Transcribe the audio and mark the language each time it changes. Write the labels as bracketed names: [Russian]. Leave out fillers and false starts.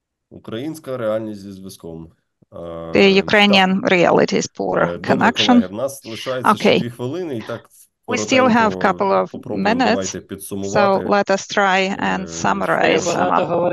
[Ukrainian] Українська реальність зі зв'язком. [English] The Ukrainian reality is poor connection. [Ukrainian] Добре, колеги, в нас лишається ще 2 хвилини, і так [English] we still have a couple of minutes, so let us try and summarize some of.